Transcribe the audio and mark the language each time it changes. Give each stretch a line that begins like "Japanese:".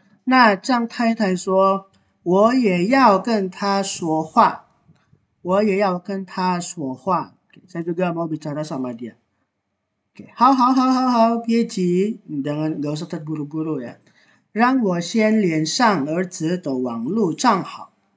Chinese: 那张太太说，我也要跟他说话，我也要跟他说话。
Indonesian: Saya juga mau bicara sama dia. Oke,
Chinese: 好，别急，
Indonesian: nggak usah terburu-buru ya.
Chinese: 让我先连上儿子的网络账号。